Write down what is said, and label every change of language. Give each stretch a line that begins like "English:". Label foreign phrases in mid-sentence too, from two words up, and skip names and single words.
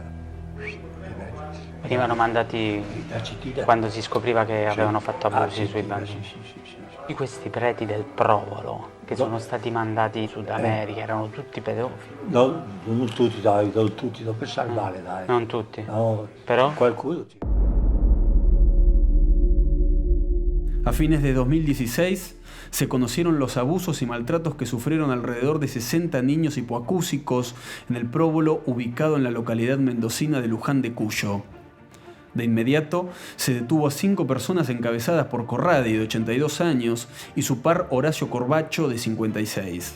Italian: Venivano mandati quando si scopriva che avevano fatto abusi sui bambini. Sì. Di questi preti del Provolo che sono stati mandati in Sud America, erano tutti pedofili? No, non tutti, dai, non pensare male, dai. Non tutti? No, però? Qualcuno.
Spanish: A fines de 2016 se conocieron los abusos y maltratos que sufrieron alrededor de 60 niños hipoacúsicos en el Próbolo ubicado en la localidad mendocina de Luján de Cuyo. De inmediato se detuvo a 5 personas encabezadas por Corradi, de 82 años, y su par Horacio Corbacho, de 56.